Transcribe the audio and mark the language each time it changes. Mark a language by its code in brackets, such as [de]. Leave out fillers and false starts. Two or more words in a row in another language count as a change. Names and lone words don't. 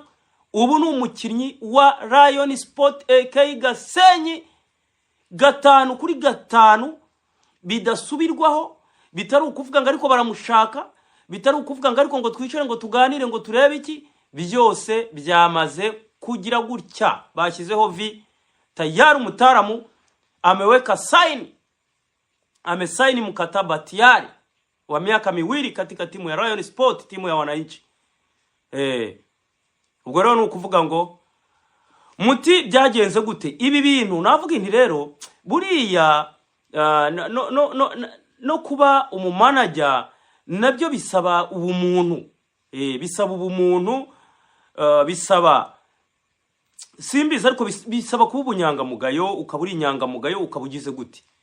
[rw] Ubu ni umukinnyi wa Rayon Sport AK Gasenyi, 5-5 bidasubirwaho, bitari ukuvuga ngo ariko baramushaka, bitari ukuvuga ngo ariko ngo twicare ngo tuganire ngo turebe iki, byose byamaze kugira gutya. [sw] Bashyizeho vi tayari, umutaramu ameweka saini, amesaini mkataba tayari wa miaka 2 katika timu ya Rayon Sport, timu ya wananchi. [rw] Ubwo rero nukuvuga ngo muti byagenze gute ibi bintu. Navuga inti rero buriya no kuba umumanager nabyo bisaba ubumuntu, bisaba ubumuntu, bisaba simbizi ariko bisaba kuba ubunyangamugayo, ukaburi inyangamugayo, ukabugize gute.